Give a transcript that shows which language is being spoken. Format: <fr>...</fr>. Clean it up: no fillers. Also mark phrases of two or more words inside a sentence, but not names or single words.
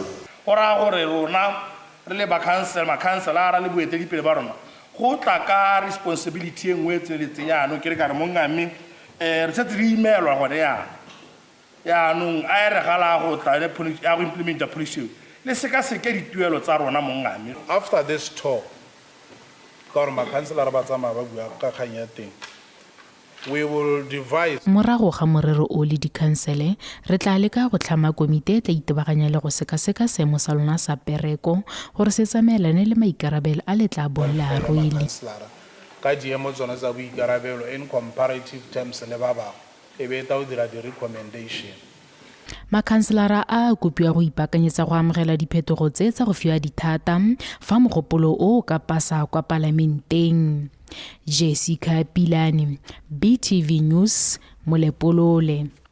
<tn>Go raya gore rona re le makhanselara le boeteledipele ba rona go tla ka responsibility e nngwe e tsweletseng yaanong ke re ka re mongame re setse re imelwa gone yaanong a e re gala go tla ya go implementa policy le sekaseke dituelo tsa rona mongame.</tn> <en>After this tour</en> <tn>ka gore makhanselara ba tsamaya ba bua ka kgang ya teng</tn> <en>we will devise.</en> <tn>Morago ga morero o le dikhansele re tla leka go tlhama komite e tla itebaganya le go sekaseka seemo sa lona sa pereko gore se tsamaelane le maikarabelo a le tla bolla a rwele ka diemo tsona tsa boikarabelo</tn> <en>in comparative terms</en> <tn>le ba bangwe e be ta o dira di-recommendation. Makhanselara a kopiwa go ipakanyetsa go amogela diphetogo tse tsa go fiwa dithata fa mogopolo o ka pasa kwa palamenteng. Jessica Pilane, BTV News, Molepolole.</tn>